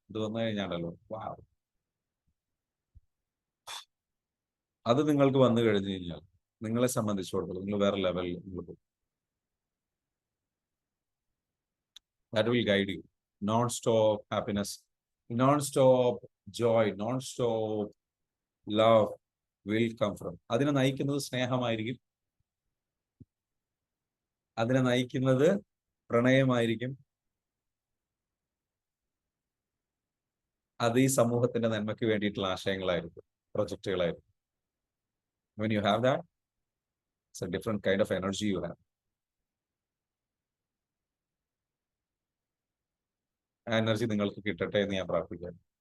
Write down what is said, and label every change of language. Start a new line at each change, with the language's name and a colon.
Malayalam: ഇത് വന്നു കഴിഞ്ഞാണല്ലോ അത് നിങ്ങൾക്ക് വന്നു കഴിഞ്ഞു കഴിഞ്ഞാൽ നിങ്ങളെ സംബന്ധിച്ചിടത്തോളം നിങ്ങൾ വേറെ ലെവലിൽ നിങ്ങൾ പോകും.
English: That will guide you. Non-stop happiness, non-stop joy, non-stop love will come from.
Malayalam: അതിനെ നയിക്കുന്നത് സ്നേഹമായിരിക്കും, അതിനെ നയിക്കുന്നത് പ്രണയമായിരിക്കും, അത് ഈ സമൂഹത്തിന്റെ നന്മയ്ക്ക് വേണ്ടിയിട്ടുള്ള ആശയങ്ങളായിരിക്കും, പ്രൊജക്റ്റുകളായിരിക്കും.
English: When you have that, it's a different kind of energy you have.
Malayalam: ആ എനർജി നിങ്ങൾക്ക് കിട്ടട്ടെ എന്ന് ഞാൻ പ്രാർത്ഥിക്കാം.